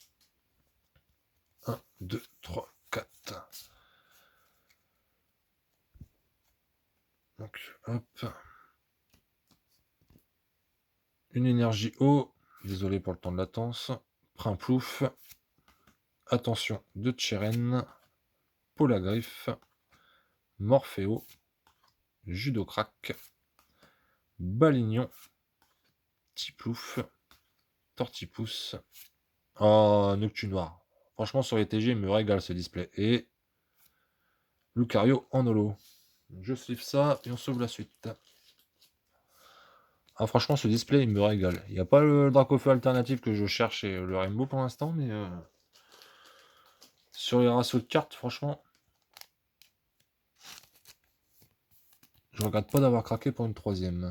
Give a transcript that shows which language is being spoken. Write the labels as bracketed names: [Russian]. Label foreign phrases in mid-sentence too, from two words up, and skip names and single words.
[French] 1, 2, 3, 4. Donc, hop. Une énergie eau. Désolé pour le temps de latence. Primplouf. Attention de Tcheren. Polagriffe. Morphéo. Judocrac. Balignon. Tiplouf. Tortipousse. Oh, Noctu Noir. Franchement, sur les TG, il me régale ce display. Et Lucario en holo. Je slip ça et on sauve la suite. Ah, franchement, ce display, il me régale. Il n'y a pas le Dracofeu alternatif que je cherche et le Rainbow pour l'instant, mais sur les ratios de cartes, franchement, je regrette pas d'avoir craqué pour une troisième.